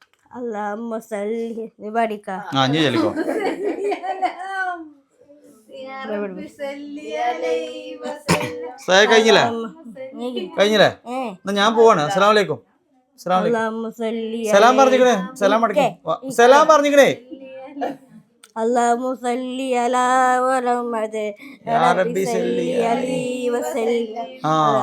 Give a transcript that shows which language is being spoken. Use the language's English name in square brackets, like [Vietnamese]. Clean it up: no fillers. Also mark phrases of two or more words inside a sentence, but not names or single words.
[Malayalam] കഴിഞ്ഞില്ലേ? കഴിഞ്ഞില്ലേ? എന്നാ ഞാൻ പോവാണ്. [Arabic] السلام عليكم. [Malayalam] സലാം പറഞ്ഞിക്കണേ. സലാം പറഞ്ഞിക്കണേ. [Arabic] اللهم صل على محمد يا ربي صل عليه وسلم.